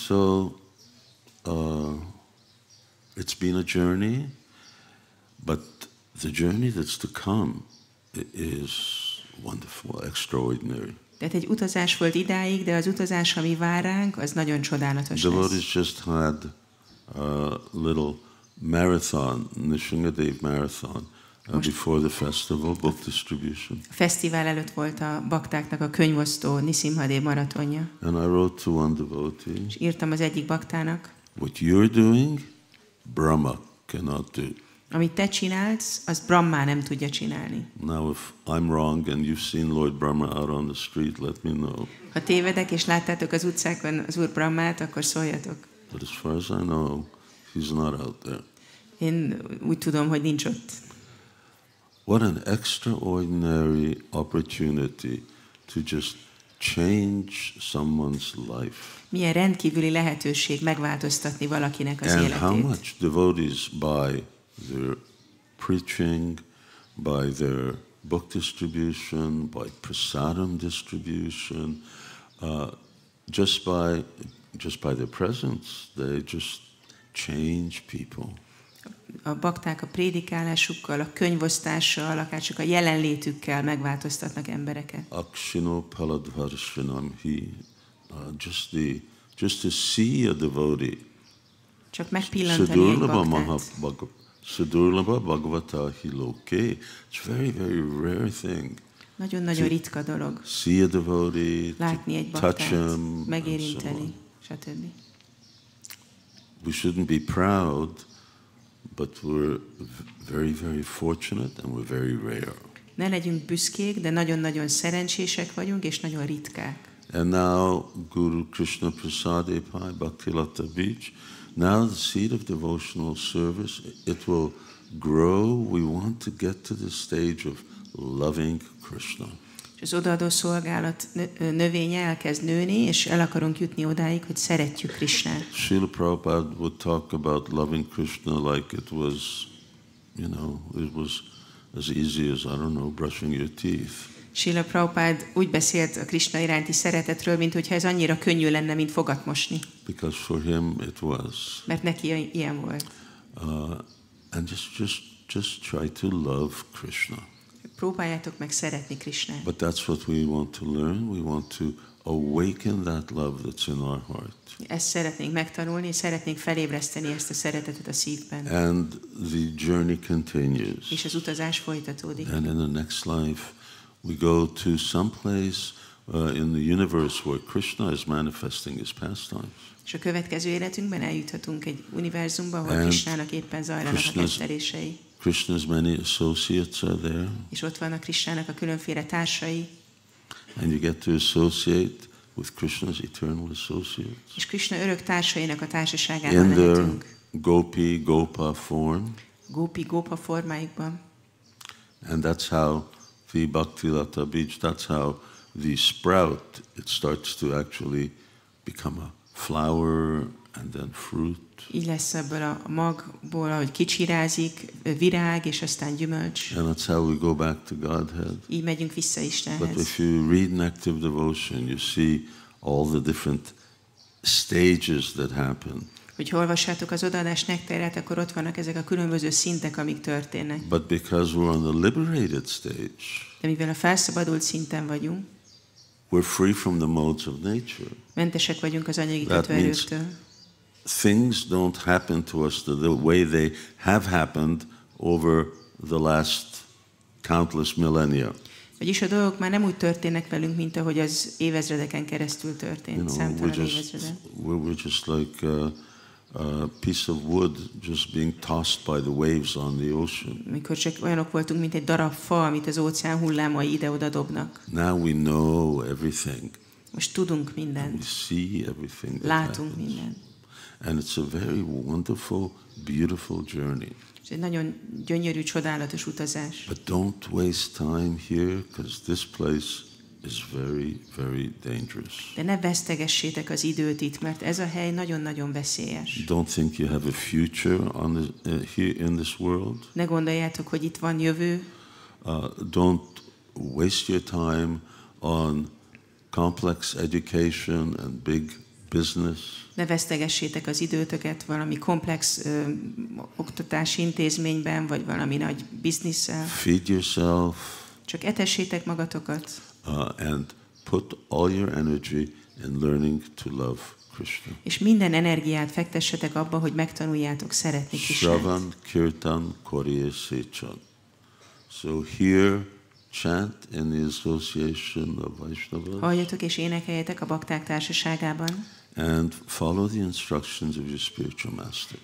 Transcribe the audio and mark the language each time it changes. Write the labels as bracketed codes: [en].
[en] So, it's been a journey, but the journey that's to come is wonderful, extraordinary. [hu] Tehát egy utazás volt idáig, de az utazás, ami vár ránk, az nagyon csodálatos lesz. [en] Devotees just had a little marathon, Nishingadev marathon, before the festival, book distribution. [hu] A fesztivál előtt volt a baktáknak a könyvosztó Nisimhadev maratonja. [en] And I wrote to one devotee, [hu] és írtam az egyik baktának, [en] what you're doing, Brahma cannot do. [hu] amit te csinálsz, az Brahma nem tudja csinálni. [en] Now if I'm wrong and you've seen Lord Brahma out on the street, let me know. [hu] Ha tévedek és láttátok az utcákon az Úr Brahmát, akkor szóljatok. [en] But as far as I know, he's not out there. [hu] Én úgy tudom, hogy nincs ott. [en] What an extraordinary opportunity to just change someone's life. [hu] Milyen rendkívüli lehetőség megváltoztatni valakinek az életét. [en] And how much devotees by their preaching, by their book distribution, by prasadam distribution, just by their presence, they just change people. [hu] A bakták a prédikálásukkal, a könyvosztással, akár csak a jelenlétükkel megváltoztatnak embereket. [sa] Akshino paladvarshanam hi, [en] just to see a devotee. [hu] Csak megpillantani egy baktát. [sa] Sadurlabha Bhagavata hi loke. [en] It's very, very rare thing. [hu] Nagyon-nagyon ritka dolog. [en] See a devotee, [hu] látni egy baktát, megérinteni, stb. [en] We shouldn't be proud, but we're very, very fortunate and we're very rare. [hu] Ne legyünk büszkék, de nagyon-nagyon szerencsések vagyunk, és nagyon ritkák. [en] And now Guru Krishna Prasade Pai Bhaktilata Beach, now the seed of devotional service, it will grow. We want to get to the stage of loving Krishna. [hu] És az odaadó szolgálat növénye elkezd nőni, és el akarunk jutni odáig, hogy szeretjük Krishnát. [en] Śrīla Prabhupada would talk about loving Krishna like it was, it was as easy as, I don't know, brushing your teeth. [hu] Śrīla Prabhupada úgy beszélt a Krishna iránti szeretetről, mint hogyha ez annyira könnyű lenne, mint fogat mosni. [en] Because for him it was. [hu] Mert neki ilyen volt. [en] And just try to love Krishna. [hu] Próbáljátok meg szeretni Krishnát. [en] But that's what we want to learn. We want to awaken that love that's in our heart. [hu] Ezt szeretnénk megtanulni, és szeretnénk felébreszteni ezt a szeretetet a szívben. [en] And the journey continues. [hu] És az utazás folytatódik. [en] And in the next life we go to some place in the universe where Krishna is manifesting his pastimes. [hu] És a következő életünkben eljuthatunk egy univerzumba, ahol Krishnának éppen zajlanak a kettelései. [en] Krishna's many associates are there. [hu] És ott vannak Krishnának a különféle társai. [en] And you get to associate with Krishna's eternal associates. [hu] És Krishna örök társainak a társaságában lehetünk. [en] In their Gopa form. [hu] Gopa formáikban. [en] And that's how the Bhaktilata Beach, that's how the sprout, it starts to actually become a flower and then fruit. [hu] Így lesz ebből a magból, ahogy kicsirázik, virág, és aztán gyümölcs. [en] And that's how we go back to Godhead. [hu] Így megyünk vissza Istenhez. [en] But if you read an active devotion, you see all the different stages that happen. [hu] Hogy olvassátok az odaadás nekterát, akkor ott vannak ezek a különböző szintek, amik történnek. [en] But because we're on the liberated stage, [hu] de mivel a felszabadult szinten vagyunk, [en] we're free from the modes of nature. [hu] Mentesek vagyunk az anyagi kötőerőktől. [en] Things don't happen to us the way they have happened over the last countless millennia. [hu] Vagyis a dolgok már nem úgy történnek velünk, mint ahogy az évezredeken keresztül történt, számtalan évezreden. [en] We're just like a piece of wood just being tossed by the waves on the ocean. [hu] Mikor csak olyanok voltunk, mint egy darab fa, amit az óceán hullámai ide-oda dobnak. [en] Now we know everything. [hu] Most tudunk [en] We [hu] mindent. [en] see everything that [hu] Látunk [en] happens. [hu] mindent. [en] And it's a very wonderful, beautiful journey. [hu] Ez egy nagyon gyönyörű, csodálatos utazás. [en] But don't waste time here, because this place is very, very dangerous. [hu] De ne vesztegessétek az időt itt, mert ez a hely nagyon-nagyon veszélyes. [en] Don't think you have a future here in this world. [hu] Ne gondoljátok, hogy itt van jövő. [en] Don't waste your time on complex education and big business. [hu] Ne vesztegessétek az időtöket valami komplex oktatási intézményben, vagy valami nagy bizniszsel. [en] Feed yourself. [hu] Csak etessétek magatokat. [en] And put all your energy in learning to love Krishna. [hu] És minden energiát fektessetek abba, hogy megtanuljátok szeretni Krisnát. [sa] Shravan, Kirtan, Korye, Sechan. [en] So here, chant in the association of Vaishnavas. [hu] Halljatok és énekeljetek a bakták társaságában. [en] And follow the instructions of your spiritual master.